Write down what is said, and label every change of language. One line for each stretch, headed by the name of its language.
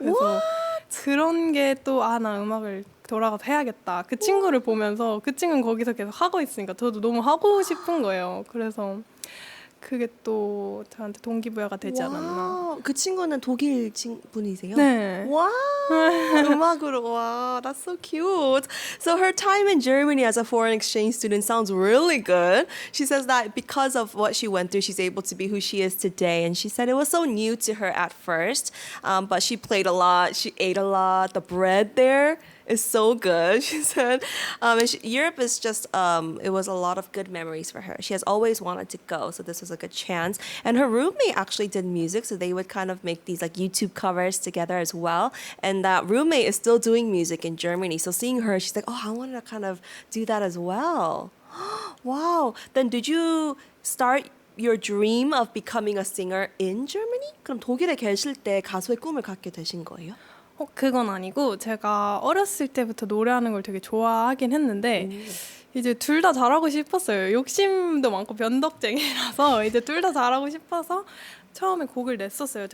Korean: 그래서 그런 게 또 나 음악을 돌아가서 해야겠다. 그 친구를 보면서 그 친구는 거기서 계속 하고 있으니까 저도 너무 하고 싶은 거예요. 그래서 그게 또 저한테 동기부여가 되지 않았나. 그 친구는 독일 분이세요? 네. 와, 음악으로 와,
English: that's so cute. So her time in Germany as a foreign exchange student sounds really good. She says that because of what she went through, she's able to be who she is today. And she said it was so new to her at first, but she played a lot, she ate a lot. The bread there is so good, she said. Europe is just, it was a lot of good memories for her. She has always wanted to go, so this was a good chance. And her roommate actually did music, so they would kind of make these like YouTube covers together as well. And that roommate is still doing music in Germany. So seeing her, she's like, oh, I want to kind of do that as well. Wow. Then did you start your dream of becoming a singer in Germany?
Korean: 그럼 독일에 계실 때 가수의 꿈을 갖게 되신 거예요? 그건 아니고 제가 어렸을 때부터 노래하는 걸 되게 좋아하긴 했는데 이제 둘 다 잘하고 싶었어요. 욕심도 많고 변덕쟁이라서 이제 둘 다 잘하고 싶어서 처음에 곡을 냈었어요.